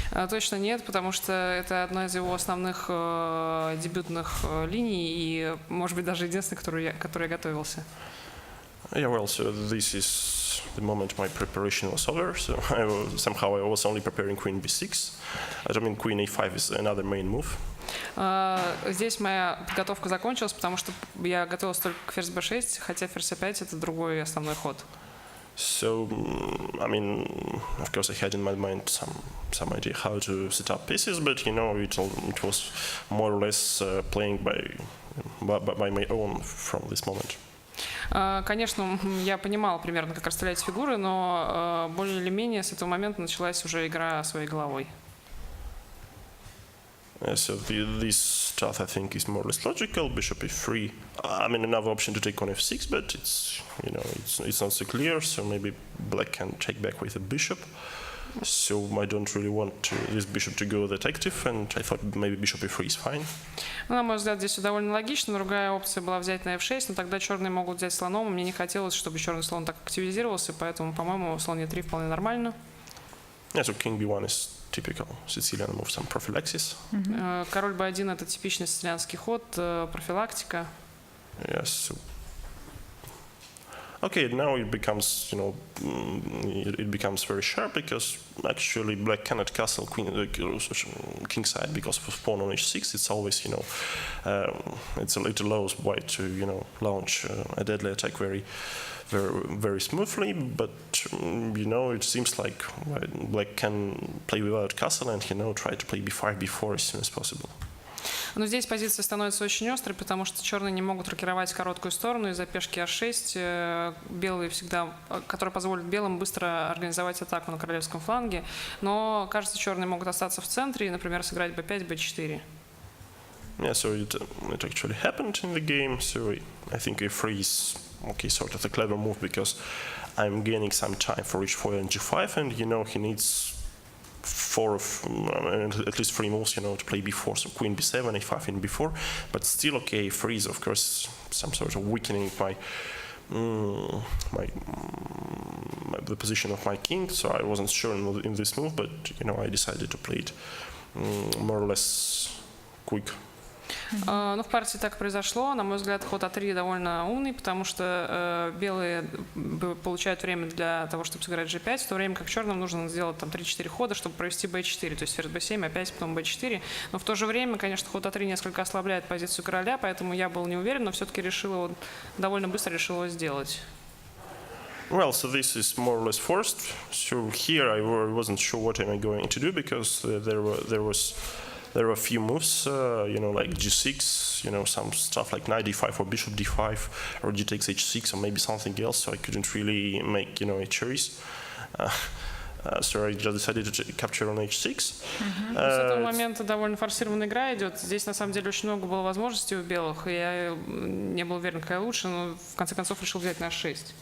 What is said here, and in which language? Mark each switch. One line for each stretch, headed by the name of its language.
Russian: Точно нет, потому что это одна из его основных дебютных линий и, может быть, даже единственная, которой я готовился.
English: Yeah, well, so this is the moment my preparation was over. So I was only preparing queen b6. Queen a5 is another main move.
Russian: Здесь моя подготовка закончилась, потому что я готовился только к ферзь b6, хотя ферзь a5 это другой основной ход.
English: So, of course, I had in my mind some idea how to set up pieces, but it was more or less playing by my own from this moment.
Russian: Конечно, я понимал примерно, как расставлять фигуры, но более или менее с этого момента началась уже игра своей головой.
English: So this stuff I think is more or less logical. Bishop e3. Another option to take on f6, but it's not so clear. So maybe black can take back with a bishop. So I don't really want this bishop to go that active, and I thought maybe bishop e3 is fine.
Russian: На мой взгляд, здесь все довольно логично. Другая опция была взять на f6, но тогда черные могут взять слоном. Мне не хотелось, чтобы черный слон так активизировался, поэтому, по-моему, слон e3 вполне нормально.
English: Yeah, so king b1 is typical Sicilian move, some prophylaxis.
Russian: Король b1 это типичный сицилианский ход, профилактика.
English: Yes. So okay, now it becomes very sharp, because actually black cannot castle king side because of pawn on h6. It's always it allows white to launch a deadly attack very smoothly, but it seems like black can play without castle and try to play b5 before as soon as possible.
Russian: Но здесь позиция становится очень острой, потому что черные не могут рокировать короткую сторону из-за пешки а6, белые всегда, который позволит белым быстро организовать атаку на королевском фланге, но, кажется, черные могут остаться в центре и, например, сыграть b5, b4.
English: Yeah, so it actually happened in the game, so I think e3 is sort of a clever move, because I'm gaining some time for h4 and g5, and he needs at least 3 moves, to play b4, so queen b7, a5 in b4, but still e3 is of course some sort of weakening the position of my king, so I wasn't sure in this move, but I decided to play it more or less quick.
Russian: Ну, в партии так произошло. На мой взгляд, ход А3 довольно умный, потому что белые получают время для того, чтобы сыграть G5, в то время как черным нужно сделать там 3-4 хода, чтобы провести B4, то есть ферзь B7, опять потом B4. Но в то же время, конечно, ход А3 несколько ослабляет позицию короля, поэтому я был не уверен, но все-таки довольно быстро решил его сделать.
English: Well, so this is more or less forced. So here I wasn't sure what am I going to do because there were a few moves, like G6, some stuff like knight d5 or bishop d5 or g takes h6 or maybe something else. So I couldn't really make a choice. So I just decided to capture on h6.
Russian: С этого момента довольно форсированная игра идет. Здесь на самом деле очень много было возможностей у белых, и я не был уверен, какая лучше, но в конце концов решил взять на h6.